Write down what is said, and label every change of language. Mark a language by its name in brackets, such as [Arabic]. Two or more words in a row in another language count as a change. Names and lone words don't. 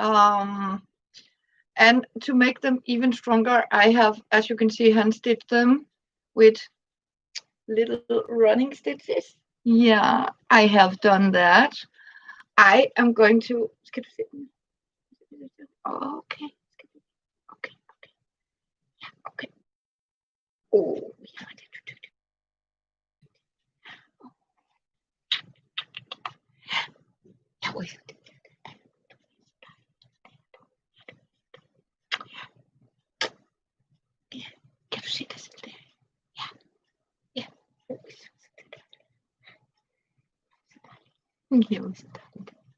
[English] And to make them even stronger, I have, as you can see, hand stitched them with little running stitches. Yeah, I have done that. I am going to. Okay. Okay. Okay. Oh, yeah. [Danish] Kan du se dig selv der? Ja. Ja. Jo, så dejligt.